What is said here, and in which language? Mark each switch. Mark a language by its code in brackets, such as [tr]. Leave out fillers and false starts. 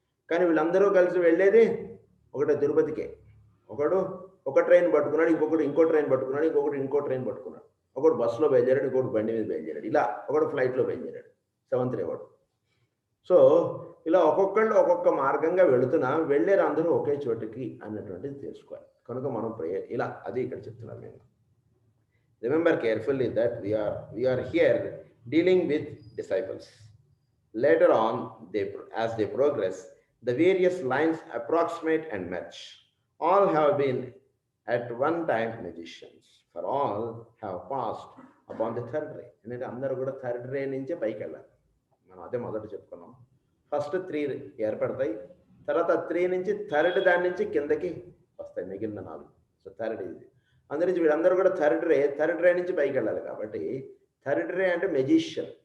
[te] కానీ వీళ్ళందరూ కలిసి వెళ్ళేది ఒకటే తిరుపతికే. ఒకడు ఒక ట్రైన్ పట్టుకున్నాడు, ఇంకొకటి ఇంకో ట్రైన్ పట్టుకున్నాడు, ఇంకొకటి ఇంకో ట్రైన్ పట్టుకున్నాడు, ఒకడు బస్సులో బయలుదేరాడు, ఇంకొకటి బండి మీద బయలుదేరాడు, ఇలా ఒకడు ఫ్లైట్లో బయలుదేరాడు సెవెంత్ రే వాడు. సో ఇలా ఒక్కొక్కళ్ళు ఒక్కొక్క మార్గంగా వెళుతున్నా వెళ్ళేరు అందరూ ఒకే చోటికి అన్నటువంటిది తెలుసుకోవాలి. కనుక మనం ఇలా అది ఇక్కడ చెప్తున్నాను నేను. [en] Remember carefully that we are here dealing with disciples. Later on as they progress, the various lines approximate and match. All have been at one time magicians, for all have passed upon the third ray. [te] ఎందుకంటే అందరూ కూడా third రే నుంచే పైకి వెళ్ళాలి. మనం అదే మొదట చెప్పుకున్నాం. ఫస్ట్ 3 ఏర్పడతాయి, తర్వాత 3 నుంచి థర్డ్ దాని నుంచి కిందకి వస్తాయి మిగిలిన 4. సో థర్డ్ ఇది. అందుకని వీళ్ళందరూ కూడా థర్డ్ రే నుంచి పైకి వెళ్ళాలి. కాబట్టి థర్డ్ రే అంటే మెజిషియన్.